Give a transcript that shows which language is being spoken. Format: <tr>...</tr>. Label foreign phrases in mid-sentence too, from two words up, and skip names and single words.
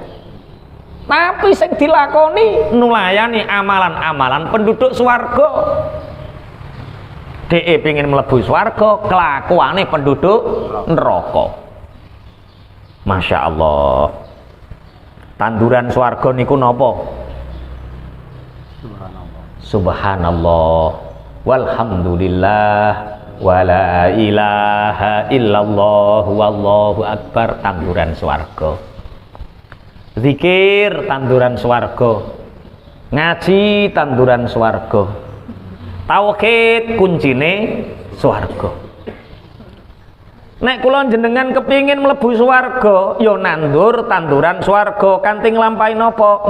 <jv>Tapi sing dilakoni nulayani amalan-amalan penduduk swarga. Dhek pengin mlebu swarga, kelakuane penduduk neraka.</jv> <ar>ما شاء الله.</ar> <jv>Tanduran swarga niku napa?</jv> <ar>سبحان الله والحمد لله ولا إله إلا الله والله أكبر.</ar> <jv>Tanduran swarga. Zikir tanduran swarga. Ngaji tanduran swarga. Tauhid kuncine swarga. Nek kula jenengan kepingin mlebu swarga ya nandur tanduran swarga kanthi nglampahi napa?</jv>